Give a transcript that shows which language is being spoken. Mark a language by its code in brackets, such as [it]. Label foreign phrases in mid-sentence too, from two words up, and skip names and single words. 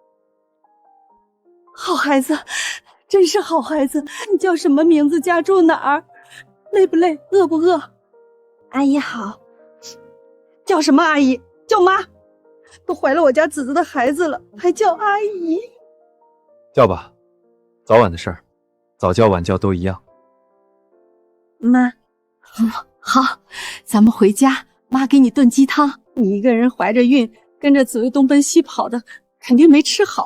[zh] 好孩子，真是好孩子。你叫什麼名字？家住哪兒？累不累？餓不餓？阿姨好。叫什麼阿姨？叫媽。都懷了我家子子的孩子了，還叫阿姨？叫吧，早晚的事兒，早叫晚叫都一樣。媽，好，咱們回家，媽給你燉雞湯。你一個人懷着孕，跟着紫薇東奔西跑的，肯定沒吃好。